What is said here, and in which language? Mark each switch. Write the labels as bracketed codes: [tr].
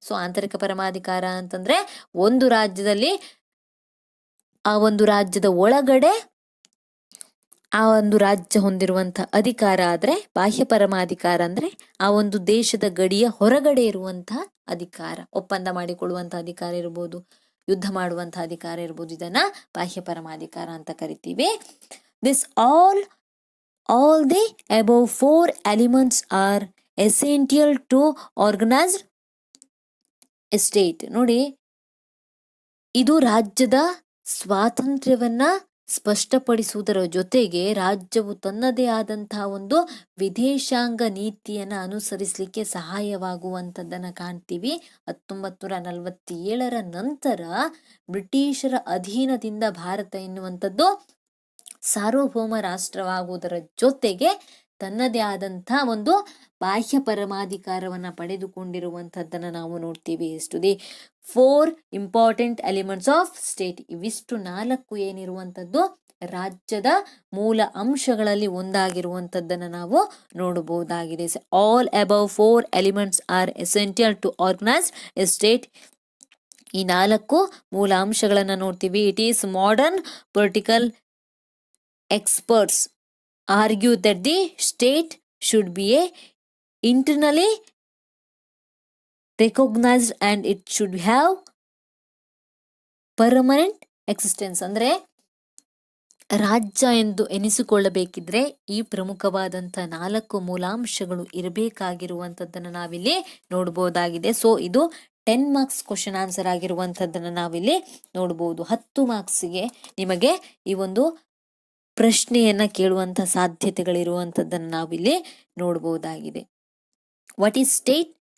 [kn] So ಆಂತರಿಕ ಪರಮಾಧಿಕಾರ ಅಂತಂದ್ರೆ ಒಂದು ರಾಜ್ಯದಲ್ಲಿ ಆ ಒಂದು ರಾಜ್ಯದ ಒಳಗಡೆ ಆ ಒಂದು ರಾಜ್ಯ ಹೊಂದಿರುವಂಥ ಅಧಿಕಾರ ಆದ್ರೆ, ಬಾಹ್ಯ ಪರಮಾಧಿಕಾರ ಅಂದ್ರೆ ಆ ಒಂದು ದೇಶದ ಗಡಿಯ ಹೊರಗಡೆ ಇರುವಂತಹ ಅಧಿಕಾರ, ಒಪ್ಪಂದ ಮಾಡಿಕೊಳ್ಳುವಂತಹ ಅಧಿಕಾರ ಇರ್ಬೋದು, ಯುದ್ಧ ಮಾಡುವಂತಹ ಅಧಿಕಾರ ಇರ್ಬೋದು. ಇದನ್ನ ಬಾಹ್ಯ ಪರಮಾಧಿಕಾರ ಅಂತ ಕರಿತೀವಿ. [en] This all the above 4 elements are essential to organized state. [kn] ನೋಡಿ, ಇದು ರಾಜ್ಯದ ಸ್ವಾತಂತ್ರ್ಯವನ್ನ ಸ್ಪಷ್ಟಪಡಿಸುವುದರ ಜೊತೆಗೆ ರಾಜ್ಯವು ತನ್ನದೇ ಆದಂತಹ ಒಂದು ವಿದೇಶಾಂಗ ನೀತಿಯನ್ನ ಅನುಸರಿಸಲಿಕ್ಕೆ ಸಹಾಯವಾಗುವಂಥದ್ದನ್ನ ಕಾಣ್ತೀವಿ. 1947ರ ನಂತರ ಬ್ರಿಟಿಷರ ಅಧೀನದಿಂದ ಭಾರತ ಎನ್ನುವಂಥದ್ದು ಸಾರ್ವಭೌಮ ರಾಷ್ಟ್ರವಾಗುವುದರ ಜೊತೆಗೆ ತನ್ನದೇ ಆದಂತಹ ಒಂದು ಬಾಹ್ಯ ಪರಮಾಧಿಕಾರವನ್ನ ಪಡೆದುಕೊಂಡಿರುವಂಥದ್ದನ್ನ ನಾವು ನೋಡ್ತೀವಿ. [en] ಎಷ್ಟು the 4 important elements of state. [kn] ಇವಿಷ್ಟು 4 ಏನಿರುವಂಥದ್ದು ರಾಜ್ಯದ ಮೂಲ ಅಂಶಗಳಲ್ಲಿ ಒಂದಾಗಿರುವಂಥದ್ದನ್ನ ನಾವು ನೋಡಬಹುದಾಗಿದೆ. [en] All above 4 elements are essential to organise a state. [kn] ಈ 4 ಮೂಲ ಅಂಶಗಳನ್ನ ನೋಡ್ತೀವಿ. [en] It is modern political experts argue that the state should be a internally recognized and it should have permanent existence. [kn] ಅಂದ್ರೆ ರಾಜ್ಯ ಎಂದು ಎನಿಸಿಕೊಳ್ಳಬೇಕಿದ್ರೆ ಈ ಪ್ರಮುಖವಾದಂಥ 4 ಮೂಲಾಂಶಗಳು ಇರಬೇಕಾಗಿರುವಂಥದ್ದನ್ನು ನಾವಿಲ್ಲಿ ನೋಡಬಹುದಾಗಿದೆ. ಸೊ ಇದು 10 ಮಾರ್ಕ್ಸ್ ಕ್ವಶನ್ ಆನ್ಸರ್ ಆಗಿರುವಂಥದ್ದನ್ನು ನಾವಿಲ್ಲಿ ನೋಡಬಹುದು. 10 ಮಾರ್ಕ್ಸ್ಗೆ ನಿಮಗೆ ಈ ಒಂದು ಪ್ರಶ್ನೆಯನ್ನ ಕೇಳುವಂತ ಸಾಧ್ಯತೆಗಳಿರುವಂಥದ್ದನ್ನು ನಾವಿಲ್ಲಿ ನೋಡಬಹುದಾಗಿದೆ. [en] What is state?